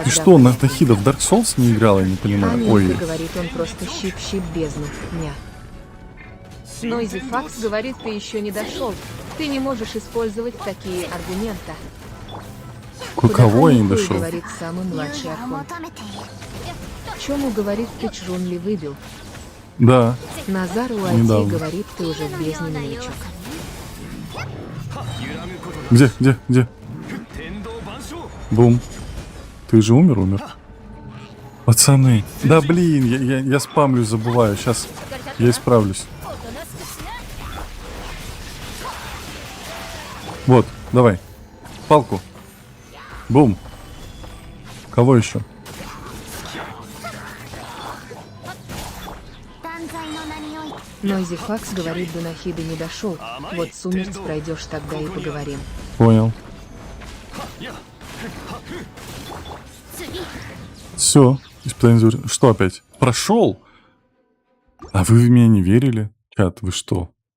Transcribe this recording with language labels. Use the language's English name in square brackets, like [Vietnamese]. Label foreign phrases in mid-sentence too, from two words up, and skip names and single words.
[Russian] Ты что, Нахида в Dark Souls не играла, я не понимаю. Аня Ой, говорит, он просто щип-щип бездну. Ня. Нойзи Факс говорит, ты еще не дошел. Ты не можешь использовать такие аргументы. кого я не Подоконнику дошел? говорит самый младший [Japanese] を [Russian] архонт. [Japanese] 求めている [Russian] Чему говорит, ты Чжунли выбил? Да. Назару Недавно. IT говорит, ты уже в бездне новичок. [Japanese] 揺らぐことなく [Russian] Где? [Japanese] 天道万象 [Russian] Бум. Ты же умер? Пацаны. Да блин, я спамлю, забываю. Сейчас я исправлюсь. [Japanese] おとなしくしな [Russian] Вот, давай. Палку. Бум. Кого еще? [Japanese] 断罪の名において [Russian] Нойзи Факс говорит, до Нахиды не дошел. Вот сумерц пройдешь, тогда и поговорим. Понял. [Japanese] や次 [Russian] Все. Испытание зверя. Что опять? Прошел? А вы в меня не верили? Чат, вы что?